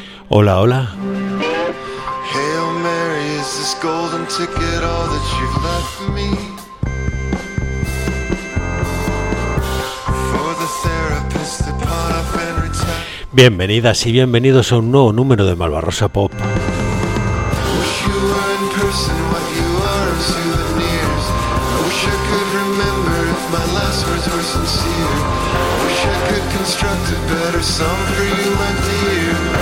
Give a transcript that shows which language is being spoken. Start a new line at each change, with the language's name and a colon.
Spanish: Hola, hola.
English: Hail Mary, is this golden ticket all that you've left me? For the therapist that put up and retired.
Spanish: Bienvenidas y bienvenidos a un nuevo número de Malvarrosa Pop.
English: Wish you were in person what you are in souvenirs. I wish I could remember if my last words were sincere. I wish I could construct a better song for you, my dear.